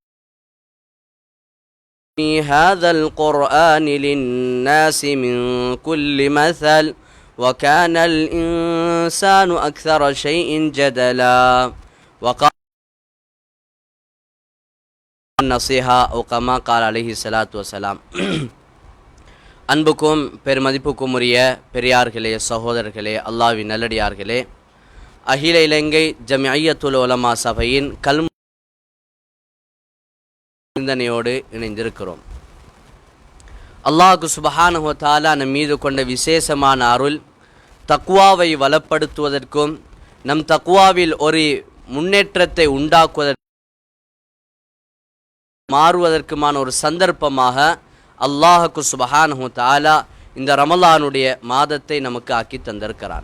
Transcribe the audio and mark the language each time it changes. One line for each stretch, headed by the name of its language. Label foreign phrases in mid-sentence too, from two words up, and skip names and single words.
Arabic: في هذا القرآن للناس من كل مثل وكان الإنسان أكثر شيء جدلا وقال النصيحة أو كما قال عليه الصلاة والسلام.
Tamil: அன்புக்கும் பெருமதிப்புக்கும் உரிய பெரியார்களே, சகோதரர்களே, அல்லாஹ்வின் நல்லடியார்களே, அகில இலங்கை ஜமிஅய்யத்துல் உலமா சபையின் சிந்தனையோடு இணைந்திருக்கிறோம். அல்லாஹ்
Arabic: سبحانه وتعالى
Tamil: நம் மீது கொண்ட விசேஷமான அருள் தக்வாவை வளப்படுத்துவதற்கும் நம் தக்வாவில் ஒரு முன்னேற்றத்தை உண்டாக்குவதற்கு மாறுவதற்குமான ஒரு சந்தர்ப்பமாக அல்லாஹ்
Arabic: سبحانه وتعالى
Tamil: இந்த ரமலானுடைய மாதத்தை நமக்கு ஆக்கி தந்திருக்கிறான்.